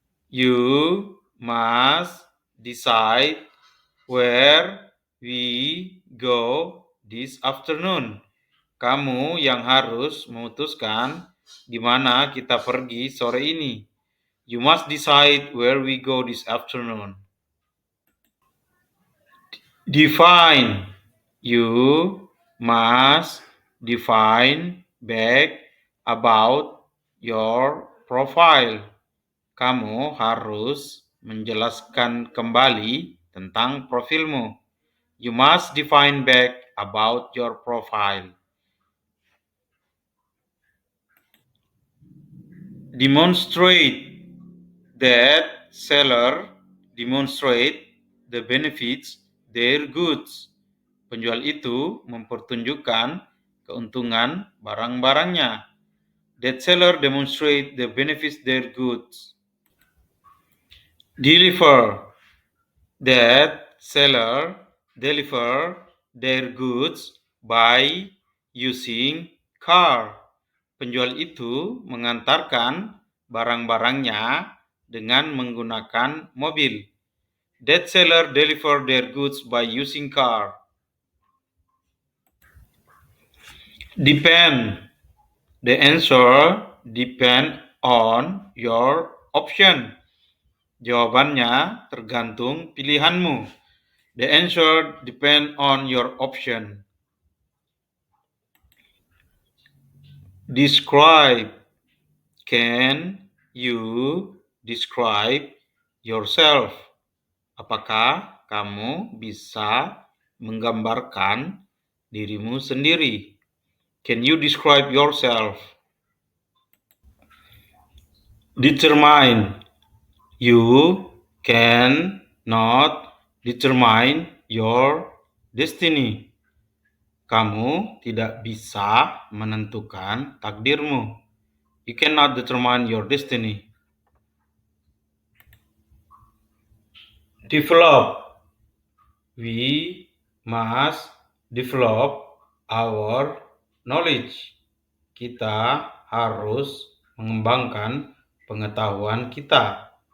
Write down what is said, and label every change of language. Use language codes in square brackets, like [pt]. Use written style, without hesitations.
[en] You must decide where we go this afternoon. [id] Kamu yang harus memutuskan di mana kita pergi sore ini. [en] You must decide where we go this afternoon. Define. You must define back about your profile. [id] Kamu harus menjelaskan kembali tentang profilmu. [en] You must define back about your profile. Demonstrate. That seller demonstrate the benefits their goods. [id] Penjual itu mempertunjukkan keuntungan barang-barangnya. [en] That seller demonstrate the benefits their goods. Deliver. That seller deliver their goods by using car. [id] Penjual itu mengantarkan barang-barangnya dengan menggunakan mobil. [en] That seller deliver their goods by using car. Depend. The answer depend on your option. [id] Jawabannya tergantung pilihanmu. [en] The answer depend on your option. Describe. Can you describe yourself? [id] Apakah kamu bisa menggambarkan dirimu sendiri? [en] Can you describe yourself? Determine. You can not determine your destiny. [id] Kamu tidak bisa menentukan takdirmu. [en] You cannot determine your destiny. Develop. We must develop our knowledge. [id] Kita harus mengembangkan pengetahuan kita.